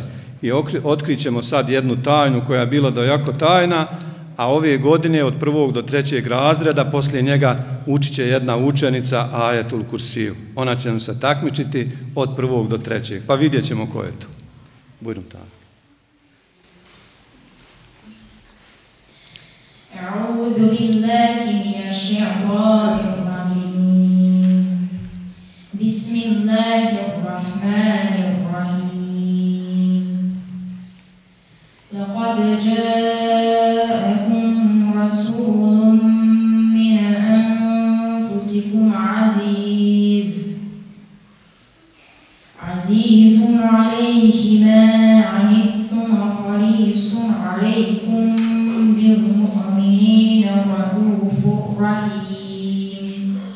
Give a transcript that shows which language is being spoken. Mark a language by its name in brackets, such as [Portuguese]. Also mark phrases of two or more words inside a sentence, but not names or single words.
[Bosnian] I otkrićemo sad jednu tajnu koja je bila da jako tajna, a ove godine od 1. do 3. razreda poslije njega učit će jedna učenica Ajetul Kursiju. Ona će nam se takmičiti od 1. do 3. Pa vidjet ćemo ko je to. Bujrum tamo. [Arabic] أعوذ بالله من الشيطان الرجيم بسم الله الرحمن الرحيم لقد جاءكم رسول من أنفسكم عزيز عليه ما عنتم حريص عليكم بالمؤمنين رؤوف رحيم